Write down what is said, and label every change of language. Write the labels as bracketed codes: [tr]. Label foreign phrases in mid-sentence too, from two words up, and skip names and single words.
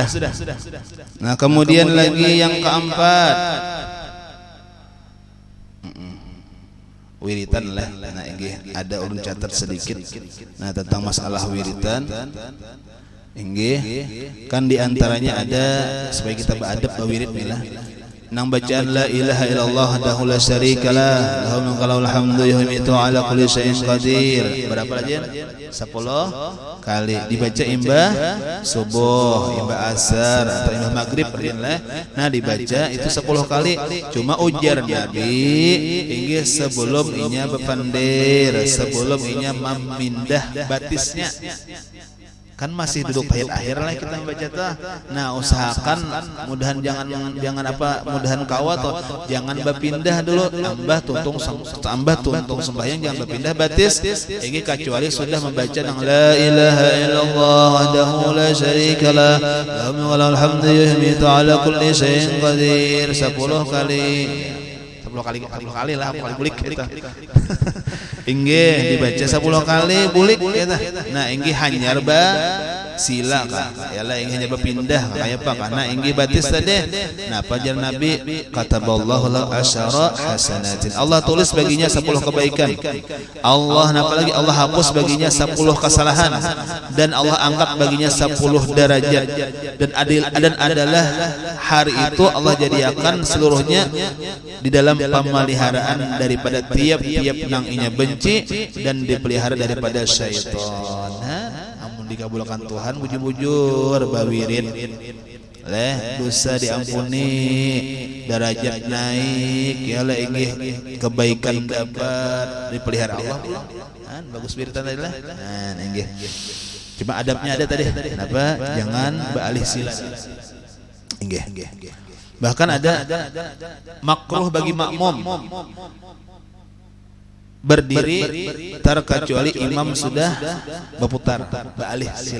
[bjn] Nah kemudian lagi yang keempat wiritan lah. Nah inggih ada ulun catat sedikit. Nah tentang masalah wiritan inggih kan diantaranya ada supaya kita beradab wirid lah. Nang bacaan [ar] لا إله إلا الله وحده لا شريك له له الملك وله الحمد يحييت على كل شيء قدير. [bjn] Berapa aja? 10 kali dibaca imbah subuh, imbah asar atau imbah maghrib lah. Nah dibaca itu 10 kali. Cuma ujar Nabi inggih sebelum inya bepandir, sebelum inya memindah batisnya. Kan masih duduk akhir lah kita membaca tuh. Nah usahakan mudahan jangan apa mudahan kawat atau jangan berpindah dulu tambah tuntung sembahyang jangan berpindah batis ini kecuali sudah membaca nang [ar] لا إله إلا الله وحده لا شريك له له الحمد يحييت على كل شيء قدير [bjn] 10 kali lah kali bulik kita inggih dibaca 10 kali bulik kita nah inggih hanyar ba sila kah yalah inggih hanya berpindah kayak apa karena inggih batis tadi nah pajar Nabi [ar] كتب الله له عشر حسنات [bjn] Allah tulis baginya 10 kebaikan Allah apalagi Allah hapus baginya 10 kesalahan dan Allah angkat baginya 10 derajat dan adalah hari itu Allah jadikan seluruhnya di dalam pemeliharaan daripada tiap-tiap nang inya benci dan dipelihara daripada syaitan. Amun dikabulkan Tuhan bujur-bujur bawirid leh dosa diampuni derajat naik ya lah inggih kebaikan dapat dipelihara Allah kan bagus wiritan tadi lah nah inggih cuma adabnya ada tadi kenapa jangan beralih sila inggih bahkan ada makruh bagi makmum berdiri terkecuali imam sudah berputar beralih sila.